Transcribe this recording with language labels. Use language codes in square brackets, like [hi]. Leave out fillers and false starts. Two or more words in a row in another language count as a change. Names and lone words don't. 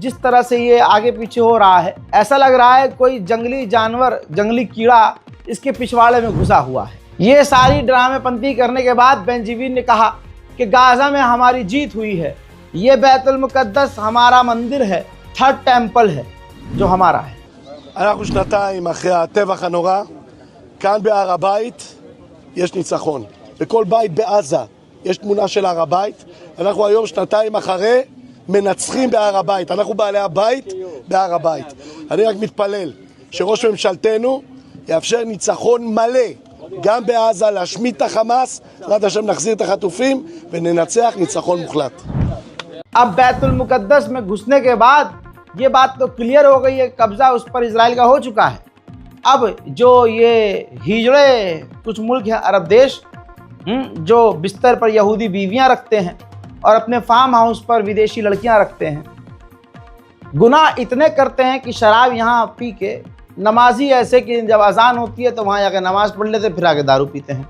[hi] जिस तरह से ये आगे पीछे हो रहा है, ऐसा लग रहा है कोई जंगली जानवर, जंगली कीड़ा इसके पिछवाड़े में घुसा हुआ है। ये सारी ड्रामेपंती करने के बाद बेंजामिन ने कहा कि गाजा में हमारी जीत हुई है, ये बैतुल मुक़द्दस हमारा मंदिर है, [en] third temple [hi] है जो हमारा है। [he] אנחנו שנתיים אחרי הטבח הנורא, כאן בהר הבית יש ניצחון. בכל בית בעזה יש תמונה של הר הבית. אנחנו היום שנתיים אחרי מנצחים בהר הבית. אנחנו בעלי הבית בהר הבית. אני רק מתפלל שראש ממשלתנו יאפשר ניצחון מלא גם בעזה, להשמיד את החמאס, בעזרת השם נחזיר את החטופים וננצח ניצחון מוחלט. [hi] अब बैतुल मुक़द्दस में घुसने के बाद ये बात तो क्लियर हो गई है, कब्जा उस पर इजराइल का हो चुका है। अब जो ये हिजड़े कुछ मुल्क हैं, अरब देश, जो बिस्तर पर यहूदी बीवियां रखते हैं और अपने [en] farm house [hi] पर विदेशी लड़कियां रखते हैं, गुनाह इतने करते हैं कि शराब यहाँ पी के नमाजी ऐसे कि जब अजान होती है तो वहाँ जाकर नमाज पढ़ लेते, फिर आके दारू पीते हैं।